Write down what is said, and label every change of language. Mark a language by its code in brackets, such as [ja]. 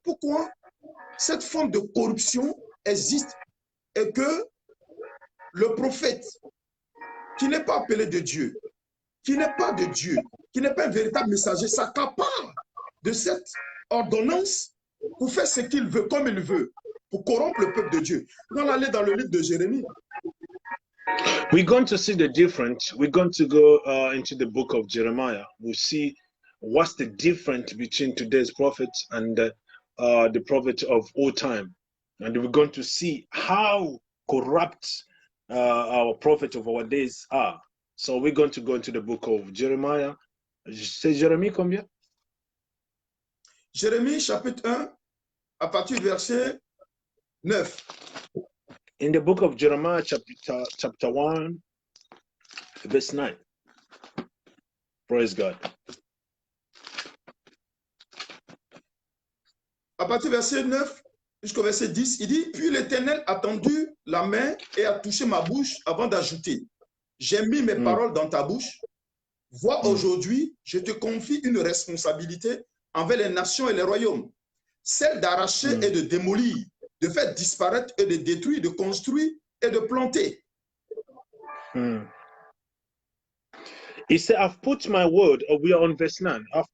[fr] Pourquoi cette forme de corruption existe et que le prophète qui n'est pas appelé de Dieu, qui n'est pas de Dieu, qui n'est pas un véritable messager, s'accapare de cette ordonnance pour faire ce qu'il veut, comme il veut, pour corrompre le peuple de Dieu. Nous allons aller dans le livre de Jérémie. [en] We're going to see the difference. We're going to go into the book of Jeremiah. We'll see what's the difference between today's prophets and the prophet of old time. And we're going to see how corrupt our prophets of our days are. So we're going to go into the book of Jeremiah. [fr] C'est Jérémie combien? Jérémie chapitre 1, à partir du verset 9. [en] In the book of Jeremiah chapter 1, verse 9. Praise God. [fr] À partir du verset 9 jusqu'au verset 10, il dit, « Puis l'Éternel a tendu la main et a touché ma bouche avant d'ajouter, j'ai mis mes paroles dans ta bouche. Vois, aujourd'hui, je te confie une responsabilité envers les nations et les royaumes, celle d'arracher et de démolir, de faire disparaître et de détruire, de construire et de planter. » [en] He said, I've put my word, we are on verse 9.